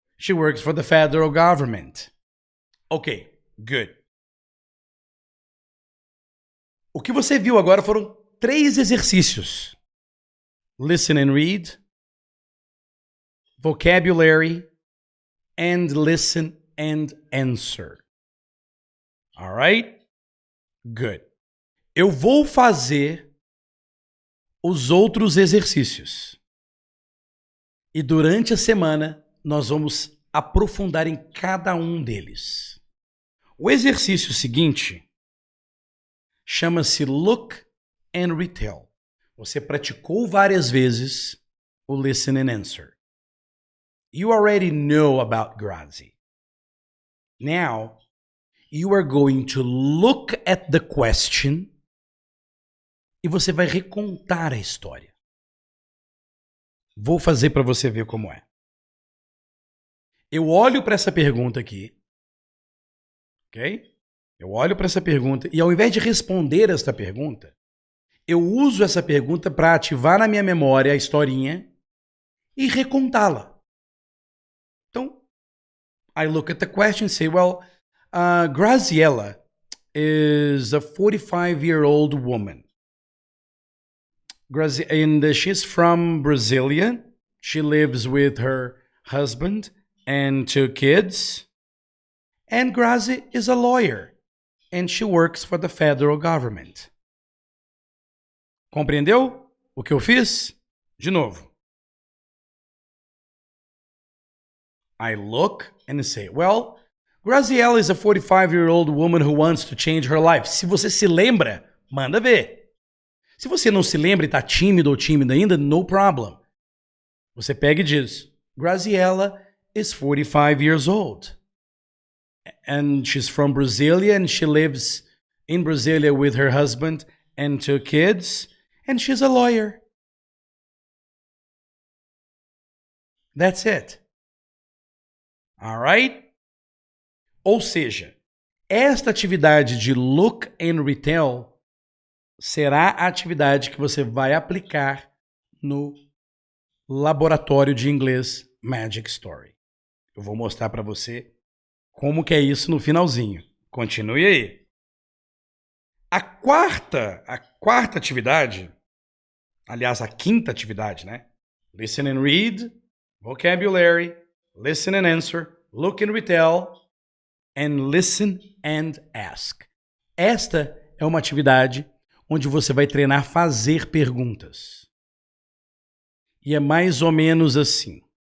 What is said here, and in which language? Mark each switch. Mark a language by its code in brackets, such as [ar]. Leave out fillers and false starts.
[en] She works for the federal government. Okay, good. [pt] O que você viu agora foram 3 exercícios. [en] Listen and read, vocabulary, and listen and answer. All right? Good. [pt] Eu vou fazer os outros exercícios. E durante a semana, nós vamos aprofundar em cada um deles. O exercício seguinte chama-se Look and Retell. Você praticou várias vezes o Listen and Answer. [en] You already know about Grazi. Now, you are going to look at the question [pt] e você vai recontar a história. Vou fazer para você ver como é. Eu olho para essa pergunta aqui, ok? Eu olho para essa pergunta e ao invés de responder esta pergunta, eu uso essa pergunta para ativar na minha memória a historinha e recontá-la. [en] Então, I look at the question and say, well, Graziella is a 45-year-old woman. And she's from Brasilia. She lives with her husband and 2 kids. And Grazi is a lawyer. And she works for the federal government. [pt] Compreendeu o que eu fiz? De novo. [en] I look and say, well, Graziella is a 45-year-old woman who wants to change her life. [pt] Se você se lembra, manda ver. Se você não se lembra e está tímido ou tímida ainda, [en] no problem. [pt] Você pega e diz, [en] Graziella is 45 years old. And she's from Brasilia and she lives in Brasilia with her husband and 2 kids. And she's a lawyer. That's it. All right? [pt] Ou seja, esta atividade de look and retell será a atividade que você vai aplicar no laboratório de inglês Magic Story. Eu vou mostrar para você como que é isso no finalzinho. Continue aí. A quarta atividade, aliás, a quinta atividade, né? [en] Listen and read, vocabulary, listen and answer, look and retell, and listen and ask. [pt] Esta é uma atividade onde você vai treinar fazer perguntas. E é mais ou menos assim.